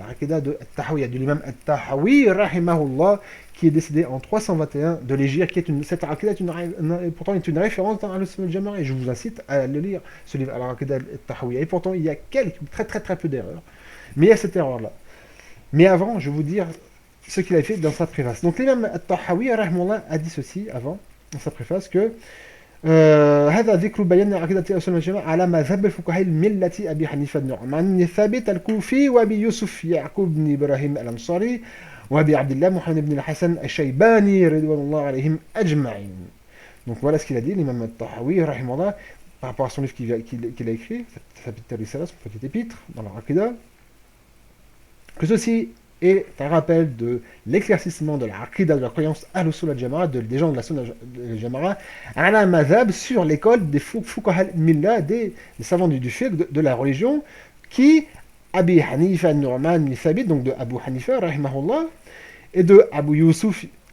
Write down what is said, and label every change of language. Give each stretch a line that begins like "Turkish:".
French: L'Aqida de al-Tahawiyya, de l'imam al-Tahawi, rahimahullah, qui est décédé en 321 de l'Égypte, cette Aqida pourtant est une référence dans Al-Sunnah al-Jama'a, et je vous incite à le lire, ce livre, Al-Aqida al-Tahawiyya. Et pourtant, il y a très peu d'erreurs. Mais il y a cette erreur-là. Mais avant, je vais vous dire ce qu'il a fait dans sa préface. Donc, l'imam al-Tahawi, rahimahullah, a dit ceci avant, dans sa préface, que
Arabic: هذا ذكر بيان عقيدة أهل السنة والجماعة على مذهب الفقهاء الملة أبي حنيفة النعمان بن ثابت الكوفي وأبي يوسف يعقوب بن إبراهيم الأنصاري وأبي عبد الله محمد بن الحسن الشيباني رضوان الله عليهم أجمعين.
French: Donc voilà ce qu'il a dit, l'imam al-Tahawi, rahimahullah, par rapport à son livre qu'il a écrit, ça s'appelle Risala, son petit épître, dans la Aqida, que ceci est un rappel de l'éclaircissement de la Aqida, de la croyance Ahl-Sunnah al-Jama'a, des gens de la Sunnah al-Jama'a, ala mazhab, sur l'école des Fuqaha al-Millah, des savants du fiqh, de la religion, qui, Abi Hanifa al-Nu'man bin Thabit, donc de Abu Hanifa, rahimahullah, et de Abu Yusuf